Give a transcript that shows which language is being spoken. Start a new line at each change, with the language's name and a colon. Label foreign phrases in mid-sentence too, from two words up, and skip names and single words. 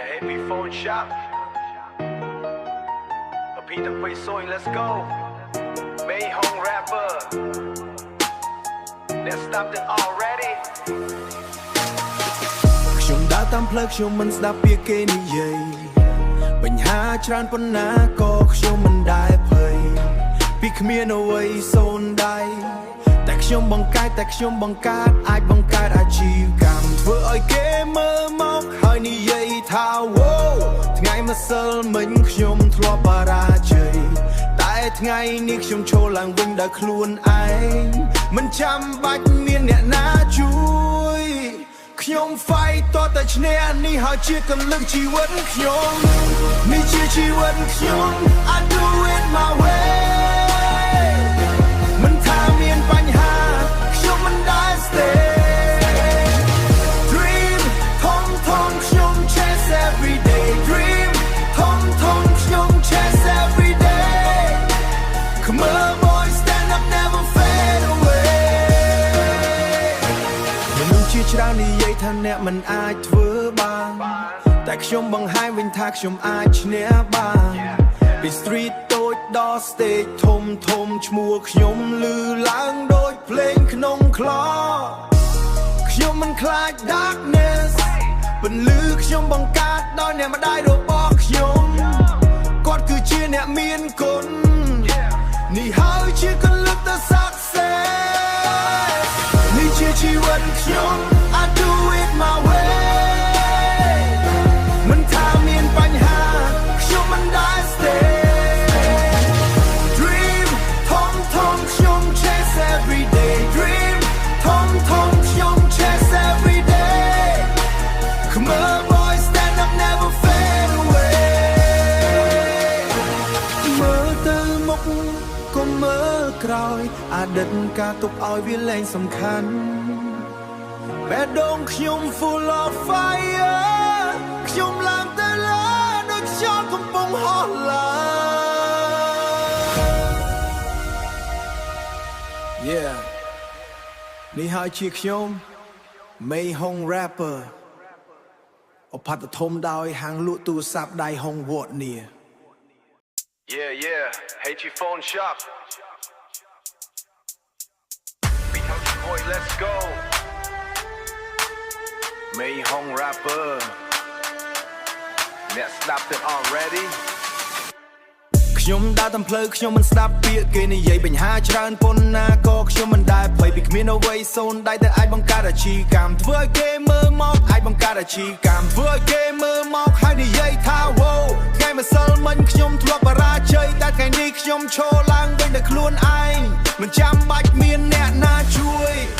English: HV Phone Shop Peter Quay Sewing Let's go May Hong Rapper Let's stop it already
Khmer: ខ្ញុំដើរតាមផ្លូវខ្ញុំមិនស្ដាប់ពាក្យគេនិយាយបញ្ហាច្រើនប៉ុណ្ណាក៏ខ្ញុំមិនដែលភ័យពីគ្មានអ្វីសូន្យដៃតែ ខ្ញុំបង្កើតអាចបង្កើតអាជីវកម្មធ្វើឲ្យគេមើលមកហើយនិយាយថាវ៉ូ ថ្ងៃម្សិលមិញខ្ញុំធ្លាប់បរាជ័យតែថ្ងៃនេះខ្ញុំឈរឡើងវិញដោយខ្លួនឯងមិនចាំបាច់មានអ្នកណាជួយខ្ញុំ fight តតែឈ្នះនេះហើយជាកលឹះជីវិតខ្ញុំនេះជាជីវិតខ្ញុំ
English: I do it my way
Khmer: មិនថាមានបញ្ហាខ្ញុំមិនដែល stay
English: dream
Khmer: ធំខ្ញុំ
English: chase every day dream
Khmer: ធំខ្ញុំ
English: chase every day come on boy stand up never fade away
Khmer: មនុស្សជា ច្រើននិយាយថាអ្នកមិនអាចធ្វើបានតែខ្ញុំបង្ហាញវិញថាខ្ញុំអាចឈ្នះ បានពី street តូចដល់ stage ធំឈ្មោះខ្ញុំឮឡើងដូចភ្លេងក្នុងខ្លោខ្ញុំមិនខ្លាច darkness ពន្លឺខ្ញុំបង្កើតដោយអ្នកម្ដាយរបស់ខ្ញុំគាត់គឺជាអ្នកមានគុណនេះហើយជាកលឹះទៅ success នេះជាជីវិតខ្ញុំ
English: I do it my way
Khmer: មិនថាមានបញ្ហាខ្ញុំមិនដែល
English: stay dream
Khmer: ធំខ្ញុំ
English: chase every day dream
Khmer: ធំខ្ញុំ
English: chase every day come on boy stand up never fade away
Khmer: មើលទៅមុខកុំមើលក្រោយអតីតការទុកឲ្យវាលែងសំខាន់បេះដូងខ្ញុំ
English: full of fire
Khmer: ខ្ញុំឡើងទៅលើដូចខ្យល់កំពុងហោះឡើង Yeah នេះហើយជាខ្ញុំ May Hong Rapper ឧបត្ថម្ភធំដោយហាងលក់ទូរស័ព្ទដៃ Hong Watt នេះ
English: Yeah HV Phone Shop Peter Quay Let's go May Hong Rapper Let's stop it already
Khmer: ខ្ញុំដើរតាមផ្លូវខ្ញុំមិនស្ដាប់ពាក្យ គេនិយាយបញ្ហាច្រើនប៉ុណ្ណាក៏ខ្ញុំមិនដែលភ័យពីគ្មានអ្វីសូន្យដៃតែអាចបង្កើតអាជីវកម្មធ្វើឲ្យគេមើលមកអាចបង្កើតអាជីវកម្មធ្វើឲ្យគេមើលមកហើយនិយាយថាវ៉ូថ្ងៃម្សិលមិញខ្ញុំធ្លាប់បរាជ័យតែថ្ងៃនេះខ្ញុំឈរឡើងវិញដោយខ្លួនឯងមិនចាំបាច់មានអ្នកណាជួយ